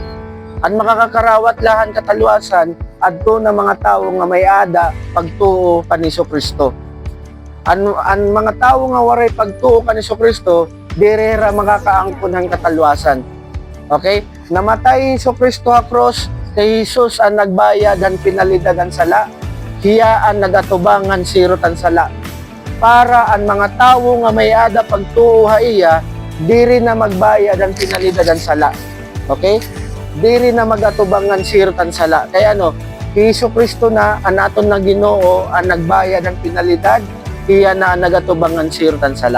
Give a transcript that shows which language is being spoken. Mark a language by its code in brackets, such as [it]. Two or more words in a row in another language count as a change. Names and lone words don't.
[war] Ang makakakarawat lahan katalwasan adto na mga tawo nga may ada pagtuo kan ni Jesucristo. Ang mga tawo nga waray pagtuo kan ni Jesucristo, diri ra makakaangkon ang katalwasan. Okay? Namatay Jesucristo ha cross, kay Jesus ang nagbayad ang pinalidad ang sala. Hiya ang nagatubangan sirutan sala. Para ang mga tawo nga may ada pagtuo ha iya, diri na magbayad ang pinalidad ang sala. Okay? Diri na magatubangan sirutan sala. Kaya ano, Jesucristo na ang aton na Ginoo ang nagbayad ang pinalidad, iya na ang nagatubangan sirutan sala.